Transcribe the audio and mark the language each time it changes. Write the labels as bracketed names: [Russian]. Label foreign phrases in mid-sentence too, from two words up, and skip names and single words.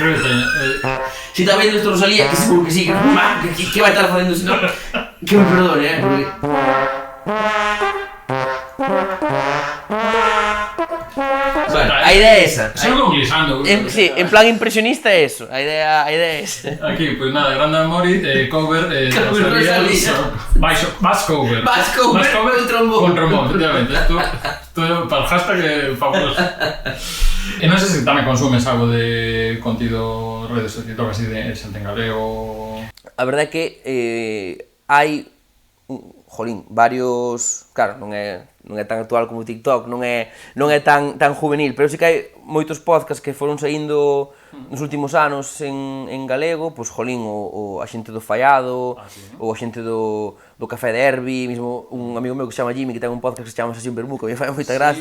[Galician] Si Si está vendo esto Rosalía, que seguro que sí, que vai estar facendo senón que me perdone, porque... Bueno, a idea é esa. Sigo con glissando. Sí, en plan impresionista é eso, a idea é esa. Aquí, pois nada, Grande Amori, cover, Rosalía. [English] Bass cover. Bass cover [Galician] con trombón. Con trombón, efectivamente. Isto para el hashtag fabuloso. E non sei se tamén consumes algo de contido redes sociais, así de xente en galego. A verdade é que hai varios, claro, non é tan actual como TikTok, non é tan juvenil, pero sí que hai moitos podcasts que foron saindo nos últimos anos en galego, pois o a xente do Fallado, ou a xente do Café de Herbi, mesmo un amigo meu que se chama Jimmy, que ten un podcast que se chama Sesión Bermú, que me fai moita gracia.